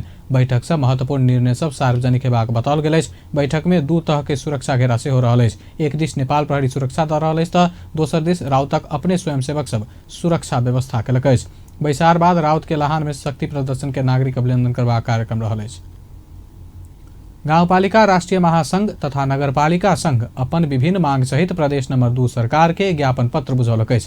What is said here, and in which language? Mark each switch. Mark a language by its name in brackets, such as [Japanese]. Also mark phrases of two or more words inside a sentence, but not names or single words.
[Maithili] बैठक से महत्वपूर्ण निर्णय सब सार्वजनिक हेबाक बताओल गेल अछि। बैठक में दू तरह के सुरक्षा घेरा सेहो रहल अछि। एक दिस नेपाल प्रहरी सुरक्षा दऽ रहल अछि तऽ दोसर दिस राउतक अपने स्वयंसेवक सब सुरक्षा व्यवस्था केलक अछि। बैसार बाद राउत के लाहान में शक्ति प्रदर्शन के नागरिक अभिनंदन करबाक कार्यक्रम रहल अछि। गाउँपालिका राष्ट्रिय महासंघ तथा नगरपालिका संघ अपन विभिन्न मांग सहित प्रदेश नंबर 2 सरकार के ज्ञापन पत्र बुझौलक अछि।